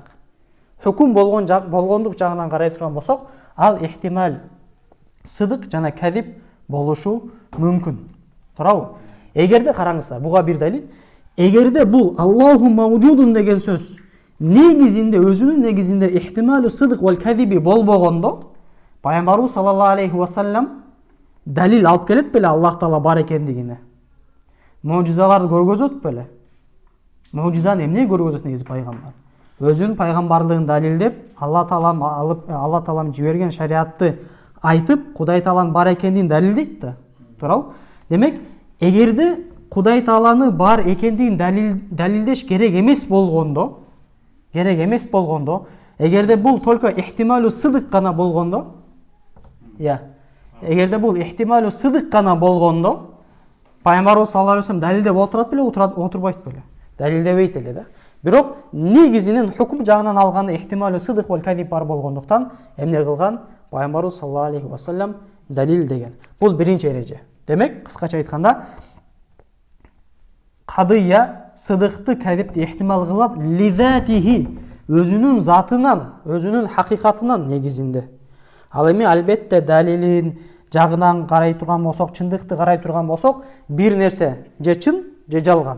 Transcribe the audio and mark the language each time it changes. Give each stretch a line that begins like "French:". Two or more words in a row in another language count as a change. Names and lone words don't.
Kyrgyz: Хукум болгондук жагынан карай турган болсок, ал ихтимал сыдык жана кадиб болушу мүмкүн. Турабы? Эгерде караңыздар, буга бир далил. Эгерде бул
Arabic: الله موجود
Kyrgyz: деген сөз негизинде, өзүнүн негизинде
Arabic: احتمال الصدق والكذب
Kyrgyz: болбогондо, Пайгамбарыбыз
Arabic: صلى الله عليه وسلم
Kyrgyz: далил алып келет беле Аллах Таала бар экендигине. Мужизаларды көргөзөт беле. Мужизаны эмне көргөзөт негизи пайгамбар? Өзүнүн пайгамбарлыгын далилдеп, Алла Таалам жиберген шариатты айтып, Кудай Тааланын бар экендигин далилдейт да. Турабы? Демек, эгерде Кудай Тааланы бар экендигин далилдеш керек эмес болгондо, эгерде бул только
Arabic: احتمال الصدق
Kyrgyz: гана болгондо, эгерде бул
Arabic: احتمال الصدق
Kyrgyz: гана болгондо, Пайгамбарыбыз
Arabic: صلى الله عليه وسلم
Kyrgyz: далилдеп отурат беле, отурбайт беле. Далилдебейт эле да. Бирок негизинен хукум жагынан алганда
Arabic: احتمال الصدق والكذب
Kyrgyz: бар болгондуктан эмне кылган? Пайгамбарыбыз
Arabic: صلى الله عليه وسلم
Kyrgyz: далил деген. Бул биринчи эреже. Демек, кыскача айтканда, кадыя сыдыкты кадибти ихтимал кылат лизатихи, өзүнүн затынан, өзүнүн хакыйкатынан негизинде. Ал эми албетте далилин жагынан карай турган болсок, чындыкты карай турган болсок, бир нерсе же чын, же жалган.